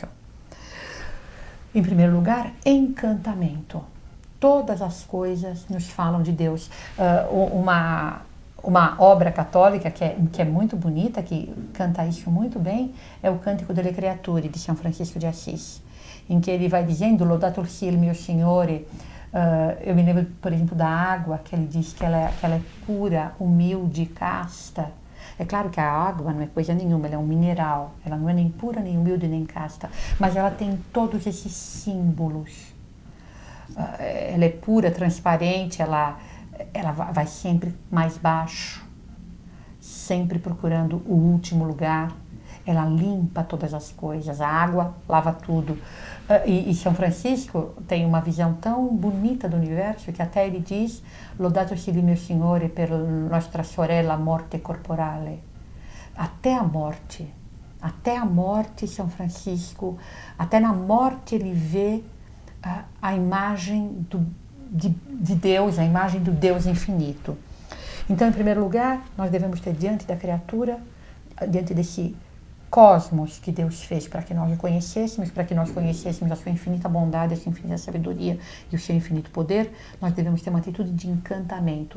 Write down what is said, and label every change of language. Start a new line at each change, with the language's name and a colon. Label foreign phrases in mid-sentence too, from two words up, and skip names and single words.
Portuguese: Em primeiro lugar, encantamento. Todas as coisas nos falam de Deus. Uma obra católica que é muito bonita, que canta isso muito bem, é o Cântico delle Creature, de São Francisco de Assis, em que ele vai dizendo,
Italian: Laudato si il mio Signore.
Portuguese: Eu me lembro, por exemplo, da água, que ele diz que ela é pura, humilde, casta. É claro que a água não é coisa nenhuma, ela é um mineral, ela não é nem pura, nem humilde, nem casta, mas ela tem todos esses símbolos. Ela é pura, transparente, ela vai sempre mais baixo, sempre procurando o último lugar. Ela limpa todas as coisas, a água lava tudo. E São Francisco tem uma visão tão bonita do universo que até ele diz
Italian: Laudato si il mio Signore per nostra sorella morte corporale.
Portuguese: Até a morte, São Francisco, até na morte ele vê a imagem de Deus, a imagem do Deus infinito. Então, em primeiro lugar, nós devemos ter diante da criatura, diante desse cosmos que Deus fez para que nós o conhecêssemos, para que nós conhecêssemos a sua infinita bondade, a sua infinita sabedoria e o seu infinito poder, nós devemos ter uma atitude de encantamento.